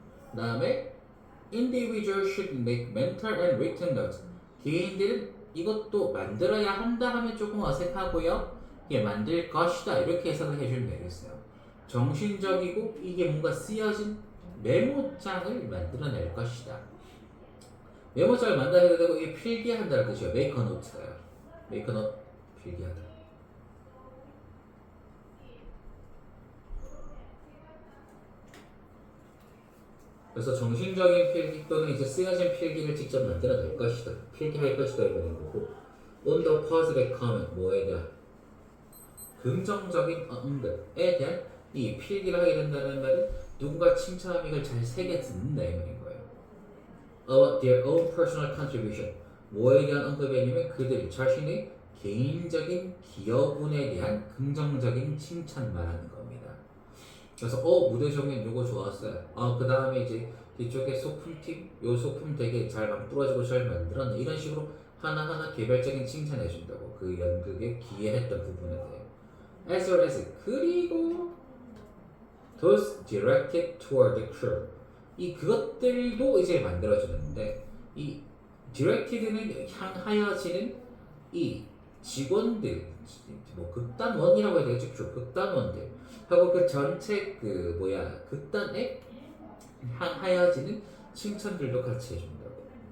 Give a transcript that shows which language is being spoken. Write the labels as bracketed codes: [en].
[ko] 그 다음에 [en] individual should make mental and written notes [ko] 개인들은 이것도 만들어야 한다 하면 조금 어색하고요. 이게 만들 것이다 이렇게 해석을 해주면 되겠어요. 정신적이고 이게 뭔가 쓰여진 메모장을 만들어낼 것이다. 메모장을 만들어야 되고 이게 필기한다는 뜻이에요. [en] make a note예요. make a note [ko] 필기하다. 그래서 정신적인 필기 또는 이제 쓰여진 필기를 직접 만들어낼 것이다. 필기할 것이다 이런 거고 [en] on the positive comment [ko] 뭐에 대한 긍정적인 언급에 대한 이 필기를 하게 된다는 말은 누군가 칭찬하면 이걸 잘 새겨 듣는다 이 말인 거예요. [en] About their own personal contribution. [ko] 뭐에 대한 언급이냐면 그들 자신의 개인적인 기여분에 대한 긍정적인 칭찬 말하는 겁니다. 그래서 무대 정면 요거 좋았어요. 그 다음에 이제 뒤쪽에 소품팀 요 소품 되게 잘 만들어지고 잘 만들었네. 이런 식으로 하나하나 개별적인 칭찬해 준다고 그 연극에 기여했던 부분에 대해. [en] As well as [ko] 그리고 [en] those directed toward the crew. [ko] 이 그것들도 이제 만들어주는데 이 directed는 향하여지는 이 직원들 뭐 극단원이라고 해야 되겠죠. 극단원들 하고 그 전체 그 극단에 향하여지는 칭찬들도 같이 해준다고.